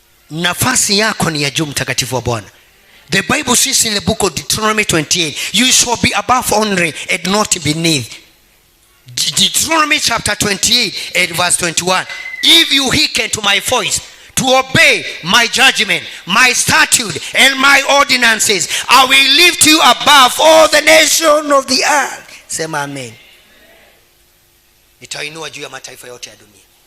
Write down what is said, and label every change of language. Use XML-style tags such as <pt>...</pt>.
<sw>Nafasi yako ni ya juu, mtakatifu wa Bwana.</sw> <en>The Bible says in the book of Deuteronomy 28, you shall be above only and not beneath. Deuteronomy chapter 28 and verse 21. If you hearken to my voice, to obey my judgment, my statute, and my ordinances, I will lift you above all the nations of the earth.</en> <sw>Sema amen. Nitainua juu ya mataifa yote ya dunia.</sw>